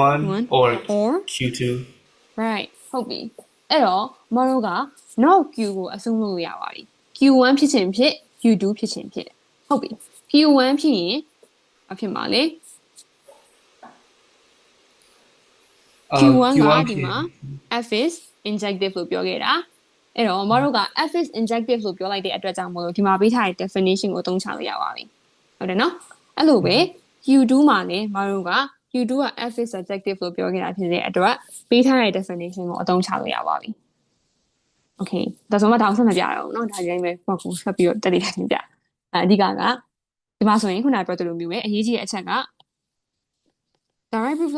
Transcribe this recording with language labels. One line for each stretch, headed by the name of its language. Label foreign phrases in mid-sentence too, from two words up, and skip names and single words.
English: Q1 or Q2
Burmese: right ဟုတ်ပြီအဲ့တော့မတို့ကနောက် Q ကိုအဆုံးလို့ရပါပြီ Q1 ဖြစ်ခြင်းဖြစ် Q2 ဖြစ်ခြင်းဖြစ်ဟုတ်ပြီ Q1 ဖြစ်ရင်အဖြစ်မှာလေ Q1 ကဒီမှာ
English: F is injective
Burmese: လို့ပြောခဲ့တာအဲ့တော့မတို့က
English: F is injective
Burmese: လို့ပြောလိုက်တဲ့ အတွက်ကြောင့်မလို့ဒီမှာပေးထားတဲ့ definition ကိုအသုံးချလို့ရပါပြီဟုတ်တယ်နော်အဲ့လိုပဲ Q2 မှာလည်းမတို့က Q2 က
English: F is subjective
Burmese: လို့ပြောခဲ့တာဖြစ်တဲ့အတွက်ပေးထားတဲ့ definition ကိုအသုံးချလို့ရပါပြီ Okay ဒါဆိုမှဒါအောင်ဆက်မပြရအောင်เนาะဒါကြိုင်းပဲပေါ့ကိုဆက်ပြီးတော့တက်လိုက်နေပြအဓိကဒီမှာဆိုရင်ခုနကပြောသလိုမျိုးပဲအရေးကြီးတဲ့အချက်က
English: direct proof